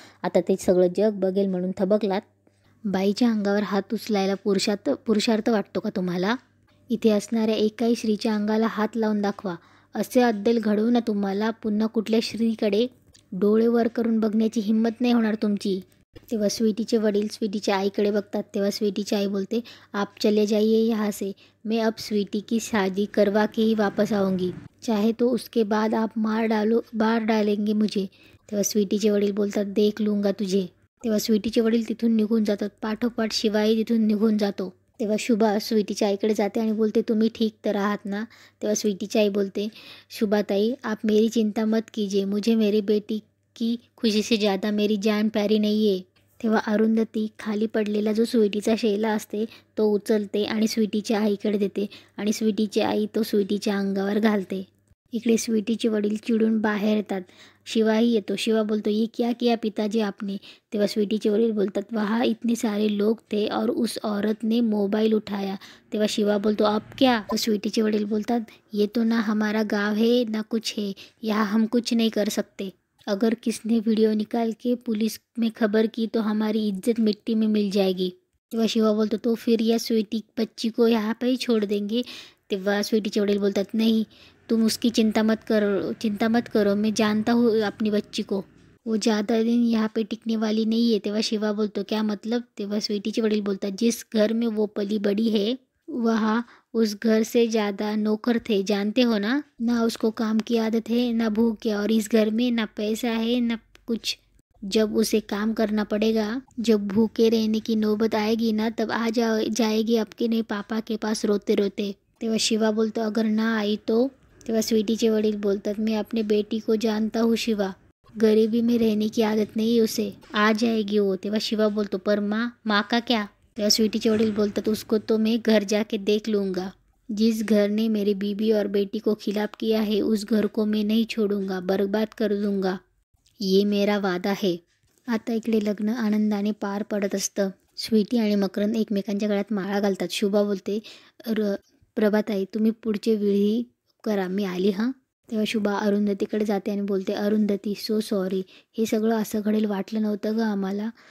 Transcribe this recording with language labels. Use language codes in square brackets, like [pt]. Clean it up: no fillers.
[mr] आता ते सगळं जग बघेल म्हणून थबकलात? बाईच्या अंगावर हात उचलायला पुरुषार्थ वाटतो का तुम्हाला? इथे असणाऱ्या एकाही स्त्रीच्या अंगाला हात लावून दाखवा. असे अद्दल घडवू ना तुम्हाला पुन्हा कुठल्या स्त्रीकडे डोळे वर करून बघण्याची हिंमत नाही होणार तुमची. तेव्हा स्वीटीचे वडील स्वीटीच्या आईकडे बघतात. तेव्हा स्वीटीची आई बोलते, [hi] आप चले जाइए यहाँ से, मैं अब स्वीटी की शादी करवा के ही वापस आऊँगी, चाहे तो उसके बाद आप मार डालेंगे मुझे. [mr] तेव्हा स्वीटीचे वडील बोलतात, [hi] देख लूँगा तुझे. [mr] तेव्हा स्वीटीचे वडील तिथून निघून जातात. पाठोपाठ शिवाई तिथून निघून जातो. तेव्हा शुभा स्वीटीच्या आईकडे जाते आणि बोलते, तुम्ही ठीक तर आहात ना? तेव्हा स्वीटीची आई बोलते, शुभाताई, [hi] आप मेरी चिंता मत कीजिए, मुझे मेरी बेटी की खुशी से ज़्यादा मेरी जान प्यारी नहीं है. [mr] तेव्हा अरुंधती खाली पडलेला जो स्वीटीचा शेला असते तो उचलते आणि स्वीटीच्या आईकडे देते आणि स्वीटीची आई तो स्वीटीच्या अंगावर घालते. इकडे स्वीटीचे वडील चिडून बाहेर येतात. शिवाही येतो. शिवा बोलतो, [hi] ये क्या किया पिताजी आपने? [mr] तेव्हा स्वीटीचे वडील बोलतात, [hi] वहाँ इतने सारे लोग थे और उस औरत ने मोबाइल उठाया. [mr] तेव्हा शिवा बोलतो, [hi] अब क्या? [mr] तो स्वीटीचे वडील बोलतात, [hi] ये तो ना हमारा गाँव है ना कुछ है, यहाँ हम कुछ नहीं कर सकते. अगर किसने वीडियो निकाल के पुलिस में खबर की तो हमारी इज्जत मिट्टी में मिल जाएगी. [mr] तेव्हा शिवा बोलतो, [hi] तो फिर या स्वीटी बच्ची को यहाँ पे ही छोड़ देंगे. [mr] तेव्हा स्वीटीचे वडील बोलतात, [hi] नहीं, तुम उसकी चिंता मत करो, मैं जानता हूँ अपनी बच्ची को, वो ज़्यादा दिन यहाँ पे टिकने वाली नहीं है. [mr] तेव्हा शिवा बोलतो, [hi] क्या मतलब? [mr] तेव्हा स्वीटीचे वडील बोलतात, [hi] जिस घर में वो पली बड़ी है वहाँ उस घर से ज़्यादा नौकर थे, जानते हो ना उसको काम की आदत है ना भूख है, और इस घर में ना पैसा है ना कुछ. जब उसे काम करना पड़ेगा, जब भूखे रहने की नौबत आएगी ना, तब जाएगी आपके पापा के पास रोते रोते. [mr] तेव्हा शिवा बोलतो, [hi] अगर ना आई तो? [mr] तेव्हा स्वीटीचे वडील बोलतात, [hi] मैं अपने बेटी को जानता हूँ शिवा, गरीबी में रहने की आदत नहीं उसे, आ जाएगी वो. [mr] तेव्हा शिवा बोलतो, [hi] पर माँ का क्या? [mr] तेव्हा स्वीटीचे वडील बोलतात, [hi] उसको तो मैं घर जाके देख लूँगा. जिस घर ने मेरी बीबी और बेटी को खिलाफ किया है उस घर को मैं नहीं छोडूंगा, बर्बाद कर दूंगा, ये मेरा वादा है. [mr] आता इकडे लग्न आनंदाने पार पडत असतं. स्वीटी आणि मकरंद एकमेकांच्या गळ्यात माळा घालतात. शुभा बोलते, प्रभाताई, तुम्ही पुढचे विधी करा, मी आली हां. तेव्हा शुभा अरुंधतीकडे जाते आणि बोलते, अरुंधती, सो सॉरी, हे सगळं असं घडेल वाटलं नव्हतं गं आम्हाला.